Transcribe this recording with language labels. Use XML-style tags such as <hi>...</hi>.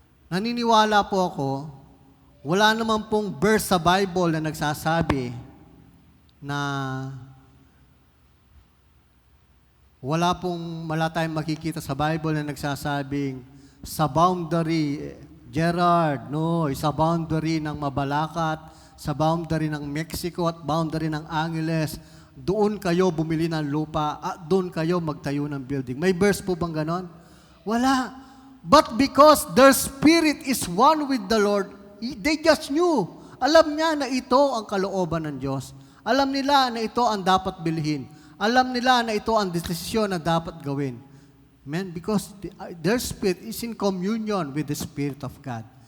<tl>Naniniwala po ako, wala naman pong verse sa Bible na nagsasabi na wala tayong makikita sa Bible na nagsasabing sa boundary, Gerard, no, sa boundary ng Mabalacat, sa boundary ng Mexico at boundary ng Angeles. Doon kayo bumili ng lupa at doon kayo magtayo ng building. May verse po bang ganon? Wala.</tl> <en>But because their spirit is one with the Lord, they just knew.</en> <tl>Alam niya na ito ang kalooban ng Diyos. Alam nila na ito ang dapat bilhin. Alam nila na ito ang desisyon na dapat gawin. Amen?</tl> <en>Because their spirit is in communion with the Spirit of God.</en>